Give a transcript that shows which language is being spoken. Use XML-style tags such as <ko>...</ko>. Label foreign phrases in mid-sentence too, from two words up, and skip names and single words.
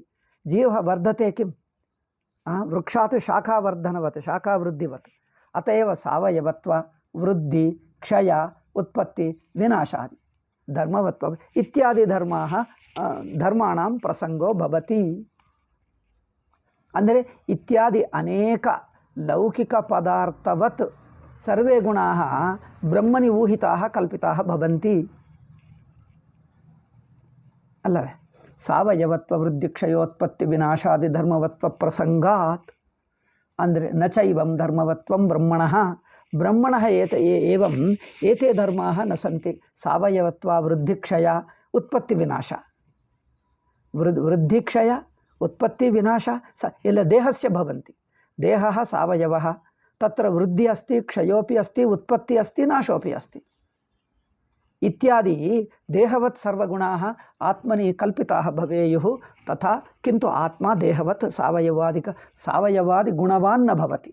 <sa>जीवः वर्धते किं? वृक्षात् शाखावर्धनवत्, शाखावृद्धिवत्. अत एव सावयवत्व वृद्धि क्षय उत्पत्ति विनाशादि धर्मवत्व इत्यादि धर्माणां प्रसंगो भवति. ಅಂದರೆ ಇತ್ಯಾದಿ ಅನೇಕ ಲೌಕಿಕ ಪದಾರ್ಥವತ್ ಸರ್ವೇ ಗುಣಾಃ ಬ್ರಹ್ಮಣಿ ಊಹಿತಾಃ ಕಲ್ಪಿತಾಃ ಭವಂತಿ ಅಲ್ಲವೇ? ಸಾವಯವತ್ವ ವೃದ್ಧಿಕ್ಷಯೋತ್ಪತ್ತಿ ವಿನಾಶಾದಿ ಧರ್ಮವತ್ವ ಪ್ರಸಂಗಾತ್ ಅಂದರೆ ನ ಚೈವಂ ಧರ್ಮವತ್ವಂ ಬ್ರಹ್ಮಣಃ ಏವಂ ಏತೆ ಧರ್ಮಾಃ ನ ಸಂತಿ. ಸಾವಯವತ್ವ ವೃದ್ಧಿಕ್ಷಯ ಉತ್ಪತ್ತಿ ವಿನಾಶ, ವೃದ್ಧಿಕ್ಷಯ उत्पत्ति विनाश ಎಲ್ಲ ದೇಹस्य भवन्ति. देहः सावयवः, तत्र वृद्धि अस्ति, क्षयोपि अस्ति, उत्पत्ति अस्ति, नाशोपि अस्ति इत्यादि देहवत् सर्वगुणाः आत्मनि कल्पिताः भवेयुः. तथा किन्तु आत्मा देहवत् सावयवादि गुणवान् न भवति.</sa>